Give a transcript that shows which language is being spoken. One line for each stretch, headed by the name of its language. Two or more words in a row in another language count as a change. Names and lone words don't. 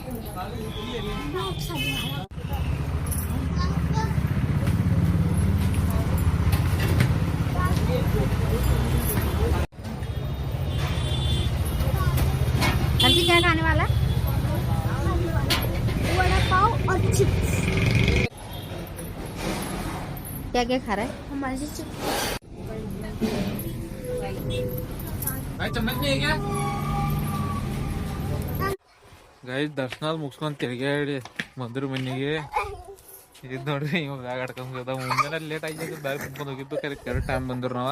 Hindi: आरसी क्या खाने वाला? वड़ा पाव और चिप्स। क्या क्या खा रहा है? हमारे से चिप्स।
Kannada: ಗೈಸ್ ದರ್ಶನ ಮುಗಿಸ್ಕೊಂಡ್ ತಿರ್ಗಾಡಿ ಬಂದ್ರು ಮನೆಗೆ. ಇದ್ ನೋಡ್ರಿ ಇವಾಗ ಬ್ಯಾಗ್ ಆಡ್ಕೊಂಡ್ ಮುಂಜಾನೆ ಲೇಟ್ ಆಗಿದ್ದು ಬ್ಯಾಗ್ ತುಂಬ್ಕೊಂಡು ಹೋಗಿದ್ದು
English: correct time
Kannada: ಬಂದ್ರು ನಾವ.